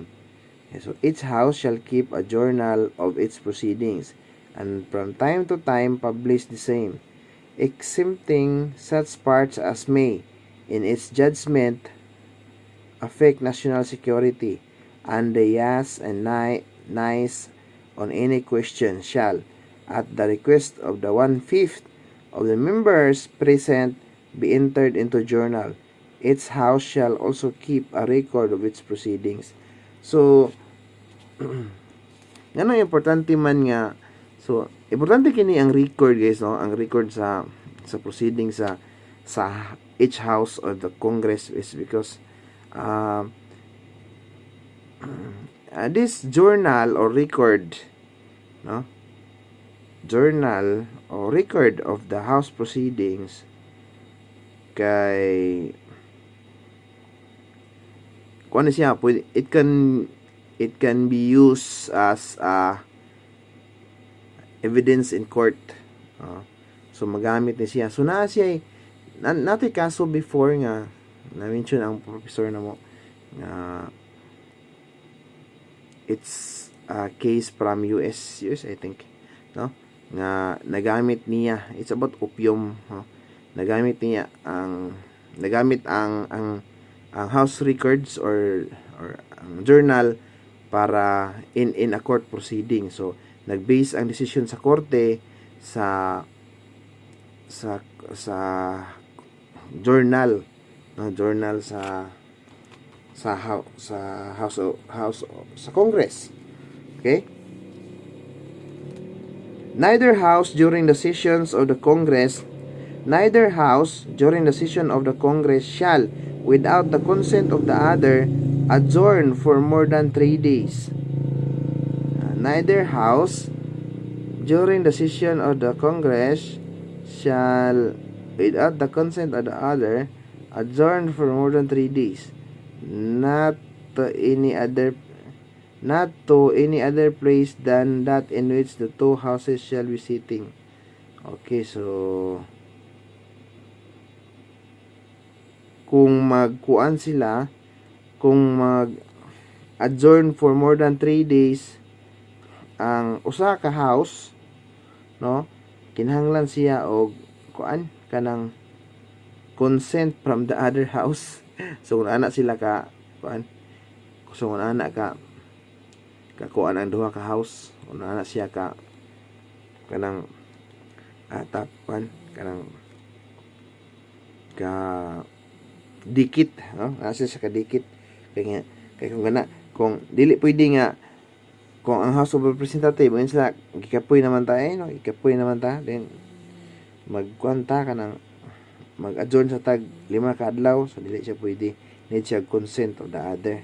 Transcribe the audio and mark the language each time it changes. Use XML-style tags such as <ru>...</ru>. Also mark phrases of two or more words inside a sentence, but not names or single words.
<en>So, each house shall keep a journal of its proceedings, and from time to time publish the same, exempting such parts as may, in its judgment, affect national security, and the yes and nays on any question shall, at the request of the 1/5 of the members present, be entered into journal. Its house shall also keep a record of its proceedings. So,</en> <ceb>ano importante man nga, so importante kini ang record, guys, no?</ceb> <en>Ang record sa proceedings sa each house of the Congress is because this journal or record, no? Journal or record of the house proceedings</en> <ceb>kay kung ano siya,</ceb> <en>it can be used as evidence in court. So,</en> <ceb>magamit ni siya. So, naa siya nato'y kaso before nga na-mention ang professor na mo nga</ceb> <en>it's a case from US I think,</en> <ceb>no? Nga nagamit niya,</ceb> <en>it's about opium, no?</en> <ceb>Nagamit ang</ceb> <en>house records or journal</en> <ceb>para</ceb> <en>in a court proceeding.</en> <ceb>So nag-base ang decision sa korte sa sa journal, no, journal sa house sa Congress.</ceb> <en>Okay? Neither house during the sessions of the Congress shall, without the consent of the other, adjourn for more than 3 days. Neither house during the session of the Congress shall, without the consent of the other, adjourn for more than 3 days. Not to any other place than that in which the two houses shall be sitting.</en> <ceb>Okay, so kung mag-adjourn</ceb> <en>for more than 3 days</en> <ceb>ang usa ka house, no, kinahanglan siya og kanang</ceb> <en>consent from the other house.</en> <ceb>So kung ana sila ka kuan ang duha ka house, kung ana siya kanang kanang dikit, no? Asa siya kadikit kay kung dili pwede nga kung ang House of Representative yun sila gikapoy naman ta then magkwanta ka ng mag-adjourn sa tag 5 ka adlaw, so dili siya pwede,</ceb> <en>need siya consent of the other.</en>